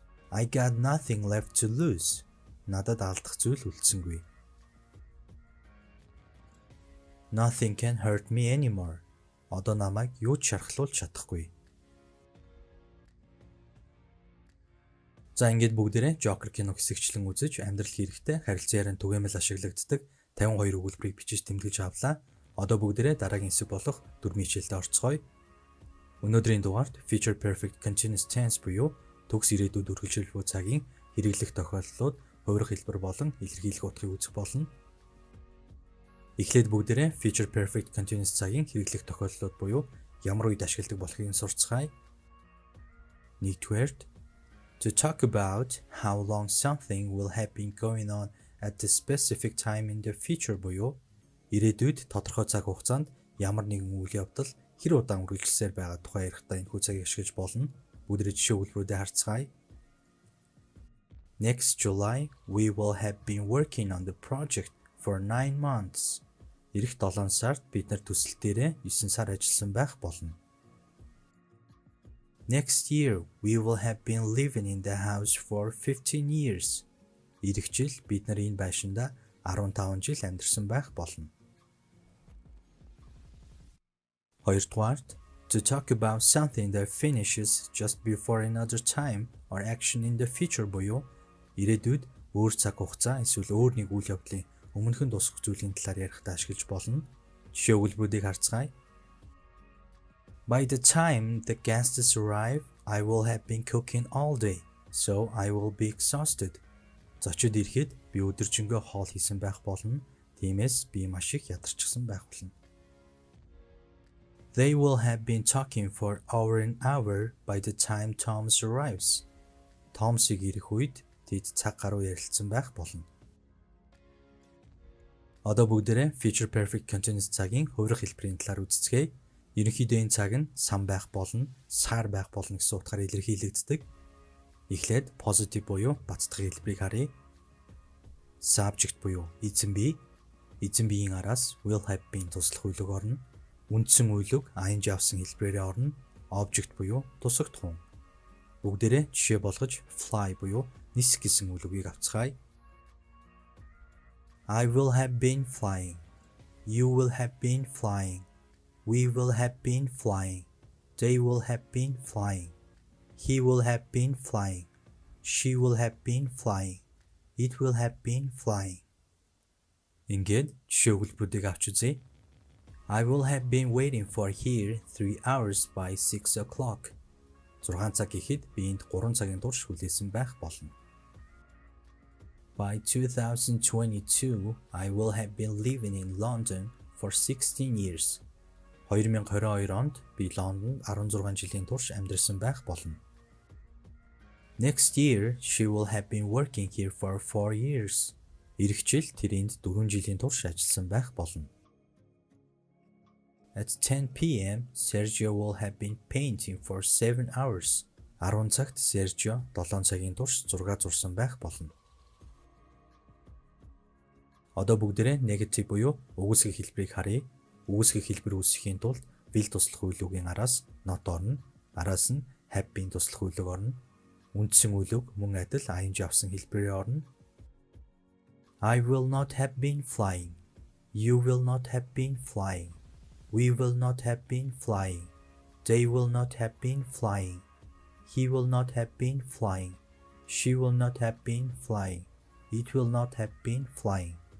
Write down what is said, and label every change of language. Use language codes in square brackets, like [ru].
[en] I got nothing left to lose. [mn] Надад алдах зүйл үлдсэнгүй. [en] Nothing can hurt me anymore. [mn] Одоо намайг юу ч шархлуулж чадахгүй. За ингээд бүгдээрээ Joker кино хэсэгчлэн үзэж амьдрал хэрэгтэй харилцан яриан түгээмэл ашиглагддаг 52 өгүүлбэрийг бичиж тэмдэглэж авлаа. Одоо бүгдээрээ дараагийн хэсэг болох дөрвөн хичээлдээ орцгоё. Өнөөдрийн дугаарт Future Perfect Continuous Tense буюу төгс ирээдүйд үргэлжлэл буй цагийн хэрэглэх тохиолдлууд, хувирах хэлбэр болон илэрхийлэх утгыг үзэх болно. Эхлээд бүгдээрээ Future Perfect Continuous цагийн хэрэглэх тохиолдлууд буюу ямар үед ашигладаг болохыг сурцгаая. Нэгдүгээр, [en] to talk about how long something will have been going on at the specific time in the future [mn] буюу ирээдүйд тодорхой цаг хугацаанд ямар нэгэн үйл явдал хэр удаан үргэлжилсээр байгаа тухай ярихдаа энэ хугацааг ашиглаж болно. Бүгдээ жишээ өгүүлбэрүүдэд харцгаая. [en] Next July, we will have been working on the project for 9 months. [mn] Ирэх 7 сард бид нар төсөл дээрээ 9 сар ажилласан байх болно. [en] Next year, we will have been living in the house for 15 years. [mn] Ирэх жил бид нар энэ байшинда 15 жил амьдарсан байх болно. Хоёрдугаарт, [en] to talk about something that finishes just before another time or action in the future [mn] буюу ирээдүйд өөр цаг хугацаа эсвэл өөр нэг үйл явдлын өмнөхөн дуусах зүйлийн талаар ярихдаа ашиглаж болно. Жишээ өгүүлбэрүүдийг харцгаая. [en] By the time the guests arrive, I will have been cooking all day, so I will be exhausted. [mn] Зочид ирэхэд би өдөржингөө хоол хийсэн байх болно. Тиймээс би маш их ядарчихсан байх болно. [en] They will have been talking for over an hour by the time Thomas arrives. [mn] Томсыг ирэх үед тэд цаг гаруй ярилцсан байх болно. Одоо бүгдээрээ future perfect continuous цагийн хувирах хэлбэрийн талаар үзцгээе. Ерөнхийдөө энэ цаг нь сан байх болно, сар байх болно гэсэн утгаар илэрхийлэгддэг. Эхлээд positive буюу бацдах хэлбэрийг харъя. Subject буюу эзэн бие. Эзэн биеийн араас will have been туслах үйлэг орно. Үндсэн үйлэг ing авсан хэлбэрээр орно. Object буюу тусагдах хүн. Бүгдээрээ жишээ болгож fly буюу нисэх гэсэн үйлгийг авцгаая. [en] I will have been flying. You will have been flying. We will have been flying. They will have been flying. He will have been flying. She will have been flying. It will have been flying. [mn] Ингээд жишээ өгүүлбэрүүдийг авч үзье. [en] I will have been waiting for here 3 hours by 6 o'clock. [mn] 6 цаг гэхэд би энд 3 цагийн турш хүлээсэн байх болно. [en] By 2022, I will have been living in London for 16 years. [mn] 2022 онд би Лондонд 16 жилийн турш амьдарсан байх болно. [en] Next year, she will have been working here for 4 years. [mn] Ирэх жил тэр энд 4 жилийн турш ажилласан байх болно. [en] At 10 p.m., Sergio will have been painting for 7 hours. [mn] 10 цагт Sergio 7 цагийн турш зураг зурсан байх болно. Одоо бүгдээрээ negative буюу үгүйсгэх хэлбэрийг харъя. Үгүйсгэх хэлбэр үүсгэхийн тулд will туслах үйлөгийн араас not орно. Араас нь have been туслах үйлэг орно. Үндсэн үйлэг мөн адил ing авсан хэлбэрээр орно. [en] I will not have been flying. You will not have been flying. We will not have been flying. They will not have been flying. He will not have been flying. She will not have been flying. It will not have been flying.